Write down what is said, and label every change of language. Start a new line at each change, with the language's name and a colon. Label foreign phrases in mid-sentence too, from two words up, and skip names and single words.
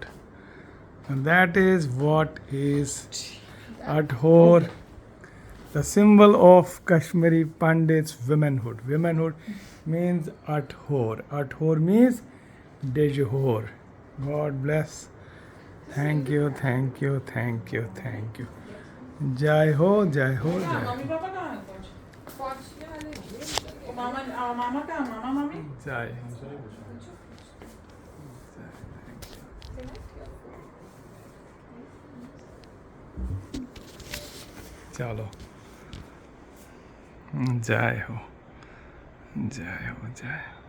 English: And that is what is DEJHOR, the symbol of Kashmiri Pandit's womanhood. Womanhood means DEJHOR. DEJHOR means DEJHOR. God bless. Thank you, thank you, thank you, thank you.
Hindi: जय हो, जय हो, जय हो. मम्मी पापा कहाँ है? वो मामा मामा कहाँ? मामा मामी? Jai. चलो. जय हो, जय हो, जय हो.